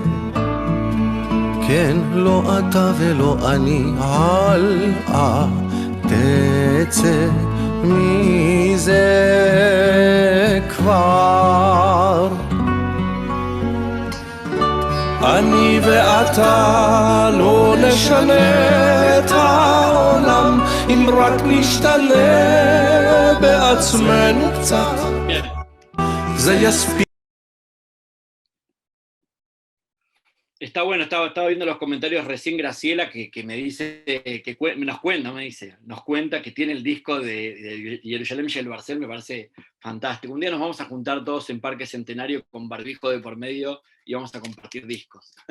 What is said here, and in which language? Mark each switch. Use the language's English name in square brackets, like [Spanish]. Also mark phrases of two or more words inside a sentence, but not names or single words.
[Hebrew] כן, לא אתה ולא אני, הלאה תצא מזה כבר. אני ואתה לא נשנה את העולם אם רק נשתנה בעצמנו קצת, זה יספיק. [Spanish] Está bueno, estaba viendo los comentarios recién Graciela que me dice, nos cuenta que tiene el disco de Jerusalem Shel Barcel, me parece fantástico. Un día nos vamos a juntar todos en Parque Centenario con barbijo de por medio y vamos a compartir discos.